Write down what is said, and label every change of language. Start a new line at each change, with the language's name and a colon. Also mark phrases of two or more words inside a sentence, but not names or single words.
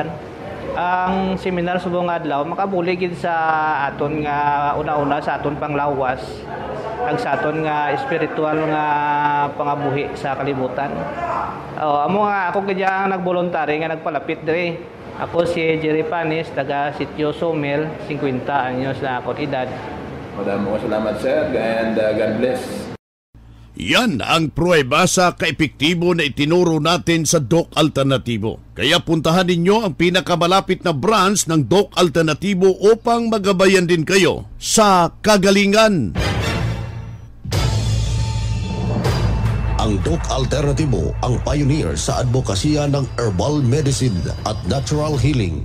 Hiligaynon: Ang seminar subong adlaw makabuli gid sa aton nga una-una sa aton panglawas kag sa aton nga espiritual nga pangabuhi sa kalibutan. Amo nga ako gid ang nagvoluntary nga nagpalapit diri. Ako si Jerry Panis, taga Sitio Somel, 50 anyos na akong edad.
Filipino: Maraming salamat, sir,
English: and God bless.
Filipino: Yan ang pruweba sa kaepektibo na itinuro natin sa Doc Alternativo. Kaya puntahan ninyo ang pinakamalapit na branch ng Doc Alternativo upang magabayan din kayo sa kagalingan. Ang Doc Alternativo ang pioneer sa advokasya ng
English: herbal medicine
Filipino: at
English: natural healing.